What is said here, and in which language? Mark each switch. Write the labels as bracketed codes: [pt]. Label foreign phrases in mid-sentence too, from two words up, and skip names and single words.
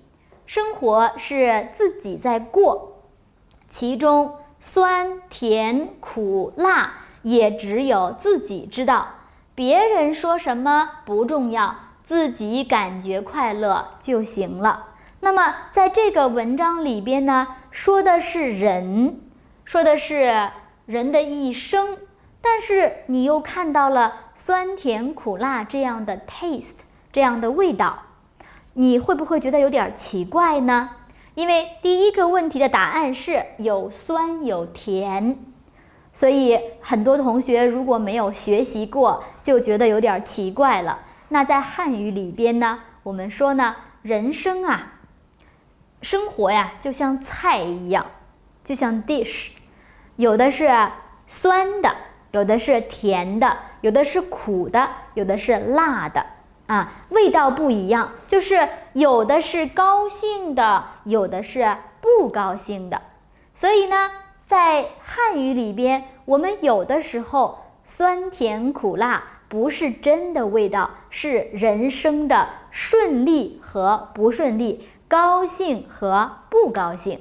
[zh] 生活是自己在過，其中酸甜苦辣也只有自己知道，別人說什麼不重要，自己感覺快樂就行了。那麼在這個文章裡邊呢，說的是人的一生，但是你又看到了酸甜苦辣這樣的 taste，这样的味道，你會不會覺得有點奇怪呢？因為第一個問題的答案是有酸有甜，所以很多同學如果沒有學習過，就覺得有點奇怪了。那在漢語裡邊呢，我們說呢，人生生活呀，就像菜一樣，就像 dish，有的是酸的，有的是甜的，有的是苦的，有的是辣的。味道不一樣，就是有的是高興的，有的是不高興的。所以呢，在漢語裡邊，我們有的時候酸甜苦辣不是真的味道，是人生的順利和不順利，高興和不高興。